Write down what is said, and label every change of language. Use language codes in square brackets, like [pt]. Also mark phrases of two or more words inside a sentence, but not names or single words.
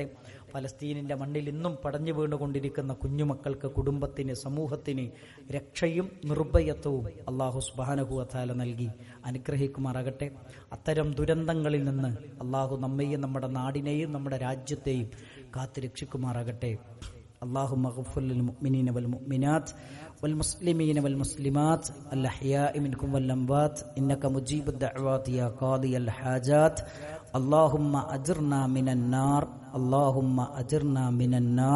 [ml] ഫലസ്തീനിന്റെ മണ്ണിൽ ഇന്നും പടഞ്ഞു വീണുകൊണ്ടിരിക്കുന്ന കുഞ്ഞുമക്കൾക്ക്, കുടുംബത്തിന്, സമൂഹത്തിന് രക്ഷയും നിർഭയത്വവും അല്ലാഹു [ar] سبحانه وتعالى [ml] നൽകി അനുഗ്രഹിക്കുമാറാകട്ടെ. അത്തരം ദുരന്തങ്ങളിൽ നിന്ന് അല്ലാഹു നമ്മെയും നമ്മുടെ നാടിനെയും നമ്മുടെ രാജ്യത്തെയും കാത്തുരക്ഷിക്കുമാറാകട്ടെ. [ar] اللهم اغفر للمؤمنين والمؤمنات والمسلمين والمسلمات الأحياء منكم والأموات إنك مجيب الدعوات يا قاضي الحاجات. اللهم أجرنا من النار، اللهم أجرنا من النار.